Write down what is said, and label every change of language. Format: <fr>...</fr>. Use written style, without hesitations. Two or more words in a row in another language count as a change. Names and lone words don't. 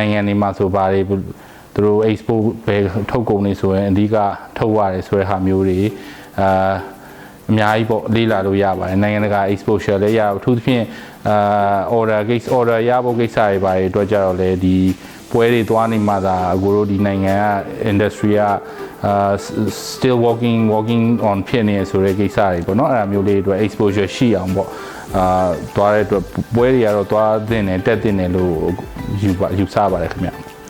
<my>နိုင်ငံတွေမှာဆိုဘာတွေသူတို့ export ဘယ်ထုတ်ကုန်တွေဆိုရင်အဓိကထုတ်ရတယ်ဆို တဲ့ဟာမျိုးတွေအများကြီးပေါ့လေ့လာလို့ရပါတယ်နိုင်ငံတကာ exposure လည်းရအထူးသဖြင့်order ရဖို့ကိစ္စတွေပါတယ်အတွက်ကြတော့လေဒီပွဲတွေသွားနေမှသာအကိုတို့ဒီနိုင်ငံက industry က</my> <en>still working on</en> <my>ဖြစ်နေဆိုတဲ့ကိစ္စတွေပေါ့နော်အဲ့ဒါမျိုးလေးတွေ exposure ရှိအောင်ပေါ့သွားတဲ့အတွက်ပွဲတွေကတော့သွားသင့်တယ်တက်သင့်တယ်လို့ယူဆပါတယ်ခင်ဗျ</my>